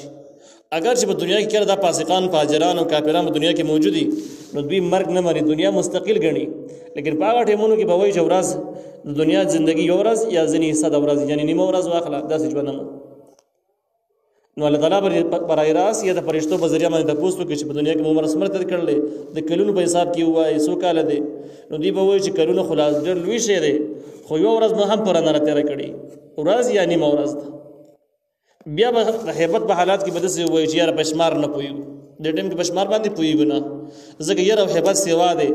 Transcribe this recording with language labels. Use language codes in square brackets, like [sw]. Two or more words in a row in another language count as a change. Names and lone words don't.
[ps] اگر چې په دنیا کې کله دا فاسقان، فاجران او کافران په دنیا کې موجود دي، نو دوی مرګ نه مري، دنیا مستقل ګڼي. لیکن په هغه ټایمونو کې به وایي چې ورځ د دنیا زندګي یو ورځ یا ځینې حصه د ورځ، یعنې نیمه ورځ واخله، داسې ژوند هم. نو الله تعالی برای راست یا د فرشتو په ذریعه باندې تپوس وکړي چې په دنیا کې مو عمر څومره تېر کړلی، د کلونو په حساب کې ووایي څو کاله دی. نو دوی به وایي چې کلونه خو لا ډېر لوی شی دی، خو یوه ورځ مو هم پوره نه راتېره کړې، ورځ یا نیمه ورځ ده. بیا به د هیبت په حالات کې به داسې ووایي چې یاره په شمار نه پوهېږو، دې ټایم کې په شمار باندې پوهېږو نه، ځکه یره او هیبت سیوا دی.